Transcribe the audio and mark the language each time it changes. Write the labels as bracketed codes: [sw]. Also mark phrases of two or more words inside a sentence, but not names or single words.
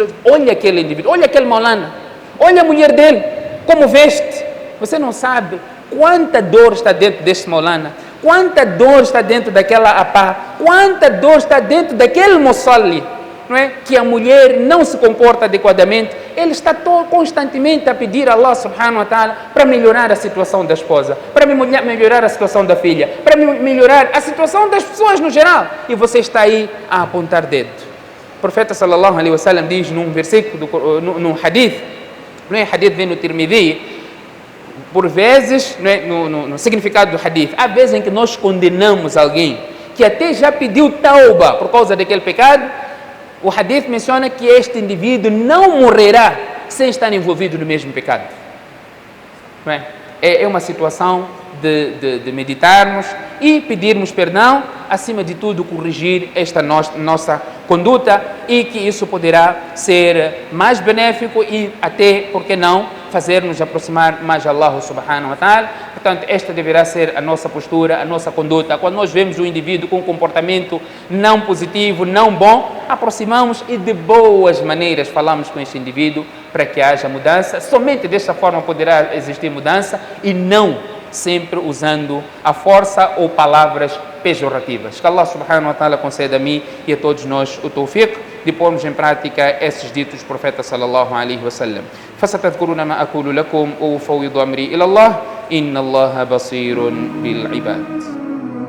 [pt] Olha aquele indivíduo, olha aquele maulana, olha a mulher dele, como veste. Você não sabe quanta dor está dentro deste maulana, quanta dor está dentro daquela apá, quanta dor está dentro daquele musalli, não é? Que a mulher não se comporta adequadamente. Ele está constantemente a pedir a [ar] الله سبحانه وتعالى [pt] para melhorar a situação da esposa, para melhorar a situação da filha, para melhorar a situação das pessoas no geral. E você está aí a apontar dedo. O profeta [ar] صلى الله عليه وسلم [pt] diz num versículo, num hadith, não é? Hadith vem no Tirmidhi, por vezes, não é? No significado do hadith, há vezes em que nós condenamos alguém que até já pediu tauba por causa daquele pecado. O hadith menciona que este indivíduo não morrerá sem estar envolvido no mesmo pecado. Não é? É uma situação de meditarmos e pedirmos perdão, acima de tudo corrigir esta nossa conduta, e que isso poderá ser mais benéfico e até, por que não, fazer-nos aproximar mais de [ar] الله سبحانه وتعالى. [pt] Portanto, esta deverá ser a nossa postura, a nossa conduta. Quando nós vemos um indivíduo com um comportamento não positivo, não bom, aproximamos e de boas maneiras falamos com esse indivíduo para que haja mudança. Somente desta forma poderá existir mudança, e não sempre usando a força ou palavras pejorativas. Que [ar] الله سبحانه وتعالى [pt] conceda a mim e a todos nós o tawfiq de pormos em prática esses ditos do profeta [ar] صلى الله عليه وسلم. فستذكرون ما أقول لكم وأفوض أمري إلى الله إن الله بصير بالعباد.